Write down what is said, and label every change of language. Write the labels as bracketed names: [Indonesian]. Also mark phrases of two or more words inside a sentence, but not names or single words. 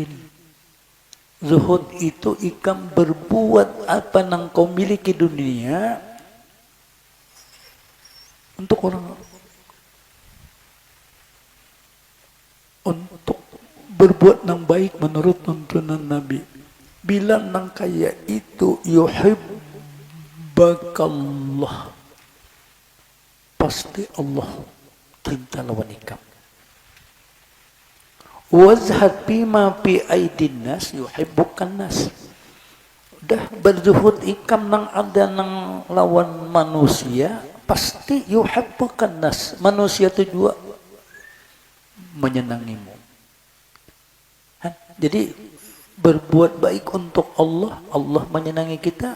[Banjar] Zuhud itu ikam berbuat apa yang kau miliki dunia untuk orang, untuk berbuat yang baik menurut tuntunan Nabi. Bila nang kaya itu yuhibbakallah, pasti Allah cinta lawan ikam. [Arabic] وازهد بما في أيدي الناس يحبك الناس. [Banjar] Udah berzuhud ikam nang ada nang lawan manusia, pasti [Arabic] يحبك الناس. [Indonesian] Manusia itu juga menyenangimu. Jadi berbuat baik untuk Allah, Allah menyenangi kita.